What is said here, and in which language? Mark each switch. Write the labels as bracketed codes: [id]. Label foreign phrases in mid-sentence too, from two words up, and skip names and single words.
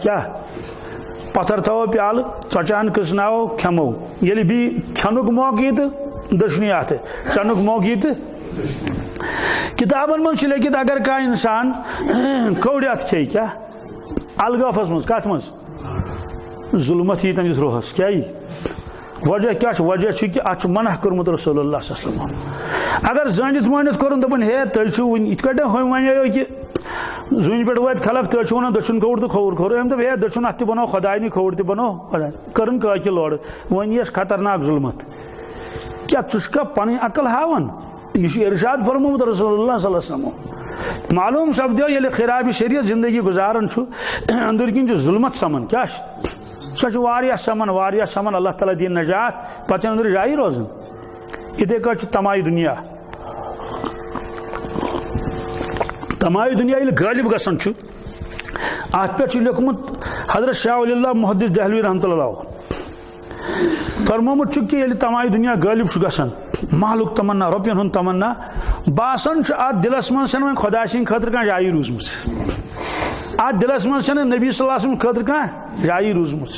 [ks] کیٛاہ پتھر تھاوو پیالہٕ ژۄچہِ ہن کٕسناوو کھٮ۪مو، ییٚلہِ بیٚیہِ کھٮ۪نُک موقعہٕ یی تہٕ دٔچھنی اَتھٕ، چٮ۪نُک موقعہٕ یی تہٕ. کتابن منٛز چھُ لیکھِتھ اگر کانٛہہ انسان کھوٚڑِ اَتھٕ کھیٚیہِ کیٛاہ الغٲفس منٛز، کتھ منٛز ظُلمت یی تٔمِس روحس. کیٛاہ یی وجہ کیٛاہ چھُ؟ وجہ چھُ کہِ اتھ چھُ منع کوٚرمُت رسول اللہ صلی اللہ علیہ وسلم. اگر زٲنِتھ مٲنِتھ کوٚرُن دوٚپُن ہے تُہۍ چھِو وُنہِ یِتھ کٲٹھۍ ہُمۍ وَنیو کہِ زوٗنہِ پٮ۪ٹھ وٲتۍ خلق تُہۍ چھِو وَنان دٔچھُن کھوٚوُر تہٕ کھوٚوُر کھوٚر. أمۍ دوٚپ ہے دٔچھُن اَتھ تہِ بنوو خۄداے کھوٚوُر تہِ بنوو خۄداے. کٔرٕن کٲکہِ لوڑٕ، وۄنۍ یِیَس خطرناک ظُلمت. کیٛاہ ژٕ چھُکھا پنٕنۍ عقل ہاوان؟ یہ چھُ ارشاد فرمومُت رسول اللہ صلی اللہ علیہ وسلم. معلوم سپدیو ییٚلہِ خرابِ شریعت زندگی گُزاران چھُ أنٛدٕرۍ کِنۍ چھُ ظُلمت سمان. کیٛاہ چھُ سۄ چھِ واریاہ سمان اللہ تعالیٰ دِیِن نجات، پتہٕ چھِ أنٛدرٕ جایی روزان. یِتھَے کٲٹھۍ چھُ تمایہِ دُنیا. تمایہِ دُنیا ییٚلہِ غٲلب گژھان چھُ اتھ پٮ۪ٹھ چھُ لیوکھمُت حضرت شاہ ولی اللہ محدث دہلوی رحمتہ اللہ فرمومُت چھُ کہِ ییٚلہِ تمایہِ دُنیا غٲلب چھُ گژھان، مالُک تمنا، رۄپین ہُنٛد تمنا، باسان چھُ اتھ دِلس منٛز چھنہٕ وۄنۍ خۄدا سٕنٛدِ خٲطرٕ کانٛہہ جایی روٗزمٕژ، اتھ دِلس منٛز چھنہٕ نبی صلی اللہ علیہ وسلم خٲطرٕ کانٛہہ جایی روٗزمٕژ.